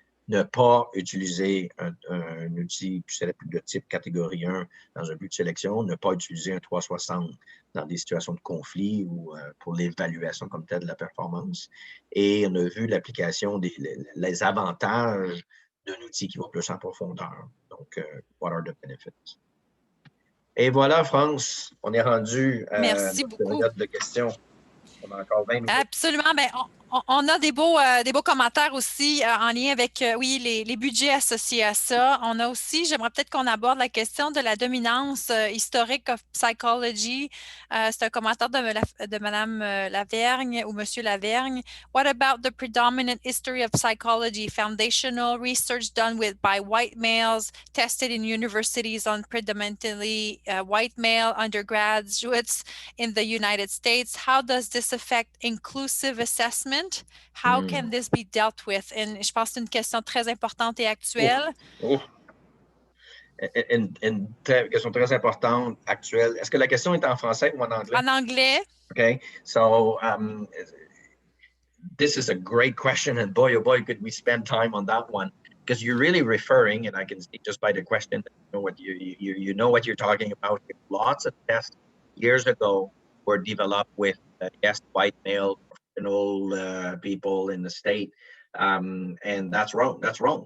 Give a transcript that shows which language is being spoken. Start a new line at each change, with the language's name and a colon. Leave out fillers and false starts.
French: Ne pas utiliser un outil de type catégorie 1 dans un but de sélection, ne pas utiliser un 360 dans des situations de conflit ou pour l'évaluation comme telle de la performance. Et on a vu l'application les avantages d'un outil qui va plus en profondeur.
English: Donc, what are the benefits?
French: Et voilà, France, on est rendu à Merci notre beaucoup. période de questions. On a encore 20 minutes. Absolument. Ben, on a des beaux commentaires aussi en lien avec, oui, les budgets associés à ça. On a aussi, j'aimerais peut-être qu'on aborde la question de la dominance historique
English: of psychology.
French: C'est un commentaire de Mme Lavergne ou Monsieur Lavergne.
English: What about the predominant history of psychology, foundational research done by white males, tested in universities on predominantly white male undergraduates in the United States? How does this affect inclusive assessment? How can this be dealt with?
French: Et je pense que c'est une question très importante et actuelle. Une question très importante, actuelle. Est-ce que la question est en français ou en anglais? En anglais.
English: Okay, so this is a great question, and boy, oh boy, could we spend time on that one, because you're really referring, and I can see just by the question, you know what you're talking about. Lots of tests years ago were developed with yes, white male professional people in the state, and that's wrong. That's wrong.